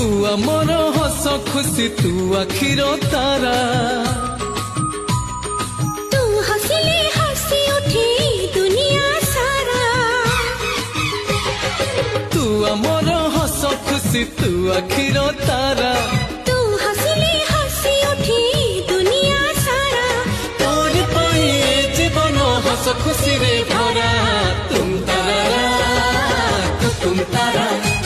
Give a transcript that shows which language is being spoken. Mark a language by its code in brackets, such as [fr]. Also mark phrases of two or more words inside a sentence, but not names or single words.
[or] ଆମର ହସ ଖୁସି ତୁ ଆଖିର ତାରା [hi] तू हंसले हंसी उठे दुनिया सारा [or] तू ଆମର ହସ ଖୁସି ତୁ ଆଖିର ତାରା [hi] तू हंसले हंसी उठे दुनिया सारा [or] तोरी ପାଇଁ ଏ ଜୀବନ ହସ ଖୁସିରେ ଭରା ତୁମ ତାରା